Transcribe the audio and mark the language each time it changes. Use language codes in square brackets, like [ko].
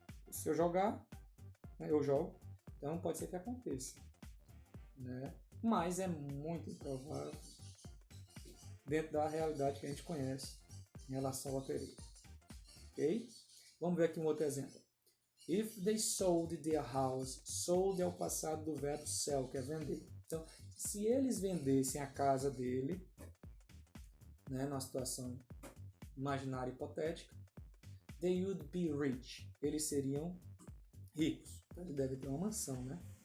[pt] Se eu jogar, né, eu jogo. Então, pode ser que aconteça. Né? Mas é muito improvável dentro da realidade que a gente conhece em relação à loteria. Ok? Vamos ver aqui um outro exemplo. [en] If they sold their house. [pt] Sold é o passado do verbo sell, que é vender. Então, se eles vendessem a casa dele, né, numa situação imaginária hipotética, [en] they would be rich. [pt] Eles seriam ricos. Então, ele deve ter uma mansão, né?